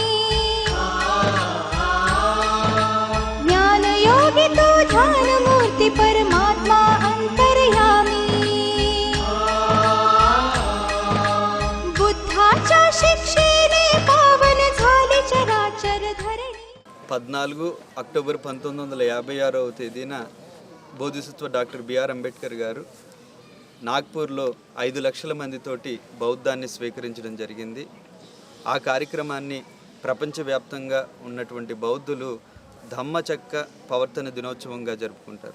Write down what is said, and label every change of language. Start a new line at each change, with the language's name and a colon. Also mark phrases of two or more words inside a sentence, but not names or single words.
Marathi: ज्ञान योगी तू ध्यान मूर्ती परमात्मा अंतर्यामी बुद्धाच्या शिक्षेने पावन झाले चराचर धरणी
Telugu: 14 అక్టోబర్ 1956వ తేదీన బోధిసత్వ డాక్టర్ బిఆర్ అంబేద్కర్ గారు నాగ్పూర్లో 5 లక్షల మందితోటి బౌద్ధాన్ని స్వీకరించడం జరిగింది. ఆ కార్యక్రమాన్ని ప్రపంచవ్యాప్తంగా ఉన్నటువంటి బౌద్ధులు ధమ్మచక్క ప్రవర్తన దినోత్సవంగా జరుపుకుంటారు.